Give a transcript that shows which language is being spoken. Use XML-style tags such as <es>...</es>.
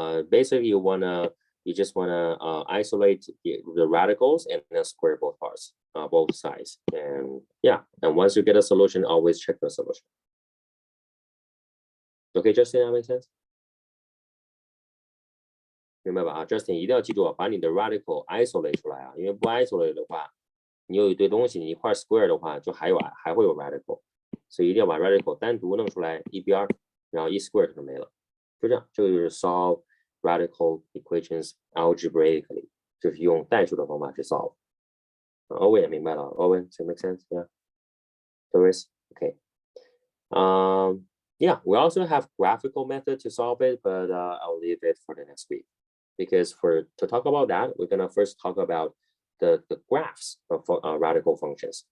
<en>Basically, you just wanna isolate the radicals and then square both parts, both sides. And yeah, and once you get a solution, always check the solution. Okay, Justin, that makes sense?</en> <zh>明白吧？啊 ，Justin 一定要记住啊，把你的 radical isolate 出来啊，因为不 isolate 的话，你有一堆东西，你一块 square 的话，就还会有 radical，所以一定要把 radical 单独弄出来一边，然后一 square 就没了。就这样，这个就是</zh> <en>solve radical equations algebraically，</en> <zh>就是用代数的方法去 solve。</zh> <en>Owen</en> <zh>也明白了</zh> <en>，Owen， does it make sense? Yeah. Doris, okay. Yeah, we also have graphical method to solve it, but I'll leave it for the next week because to talk about that, we're gonna first talk about the graphs of radical functions.</en>